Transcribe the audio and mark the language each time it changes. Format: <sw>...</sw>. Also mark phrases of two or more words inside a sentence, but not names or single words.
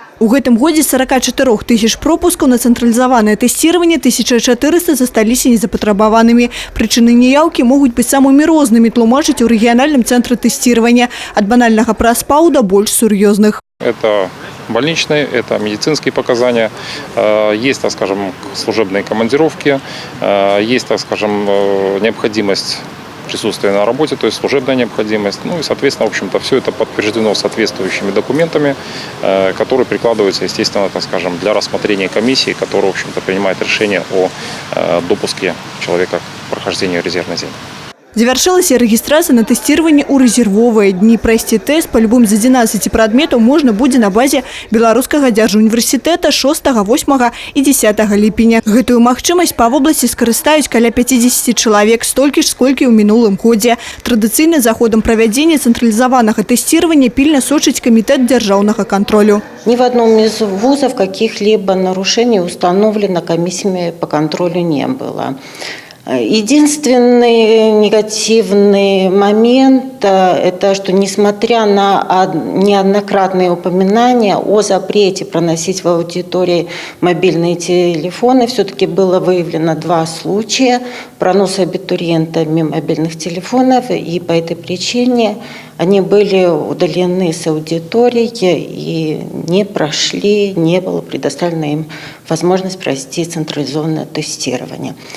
<be>У гэтым годзе 44 тысяч пропускаў на цэнтралізаванае тэсціраванне 1400 засталіся незапатрабаванымі. Прычыны неяўкі могуць быць самымі рознымі, тлумачыць у рэгіянальным цэнтры тэсціравання. Ад банальнага праспаў да больш сур'ёзных.</be> <ru>Это больничные, это медицинские показания, есть, так скажем, служебные командировки, есть, так скажем, необходимость присутствия на работе, то есть служебная необходимость. Ну и, соответственно, в общем-то, все это подтверждено соответствующими документами, которые прикладываются, естественно, так скажем, для рассмотрения комиссии, которая, в общем-то, принимает решение о допуске человека к прохождению резервной зоны.</ru> <be>Завяршылася рэгістрацыя на тэсціраванне ў рэзервовыя дні. Прайсці тэст па любым з 11 прадметаў можна будзе на базе Беларускага дзяржуніверсітэта 6, 8 і 10 ліпеня. Гэтую магчымасць па вобласці скарыстаюць каля 50 чалавек, столькі ж, сколькі ў мінулым годзе. Традыцыйна за ходам правядзення цэнтралізаванага тэсціравання пільна сочыць камітэт дзяржаўнага контролю.</be> <ru>Ни в одном из вузов каких-либо нарушений установлено комиссиями по контролю не было. Единственный негативный момент – это что, несмотря на неоднократные упоминания о запрете проносить в аудитории мобильные телефоны, все-таки было выявлено 2 случая проноса абитуриентами мобильных телефонов, и по этой причине они были удалены с аудитории и не прошли, не было предоставлена им возможность пройти централизованное тестирование.</ru>